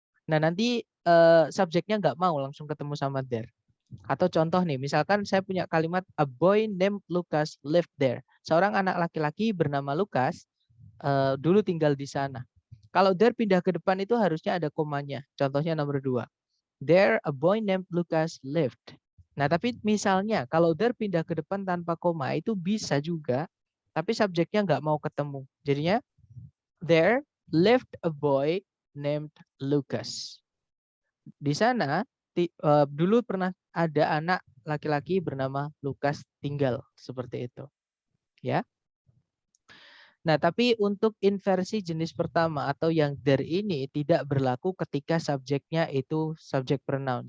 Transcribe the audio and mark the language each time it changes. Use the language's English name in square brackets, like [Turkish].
[Indonesian] Nah, nanti subjeknya nggak mau langsung ketemu sama there. Atau contoh nih, misalkan saya punya kalimat [English] a boy named Lucas lived there. [Indonesian] Seorang anak laki-laki bernama Lucas dulu tinggal di sana. Kalau there pindah ke depan itu harusnya ada komanya. Contohnya nomor 2. [English] There a boy named Lucas lived. [Indonesian] Nah, tapi misalnya kalau there pindah ke depan tanpa koma itu bisa juga, tapi subjeknya nggak mau ketemu. Jadinya [English] there lived a boy named Lucas. [Indonesian] Di sana dulu pernah ada anak laki-laki bernama Lucas tinggal seperti itu. Ya. Nah, tapi untuk inversi jenis pertama atau yang there ini tidak berlaku ketika subjeknya itu subjek pronoun.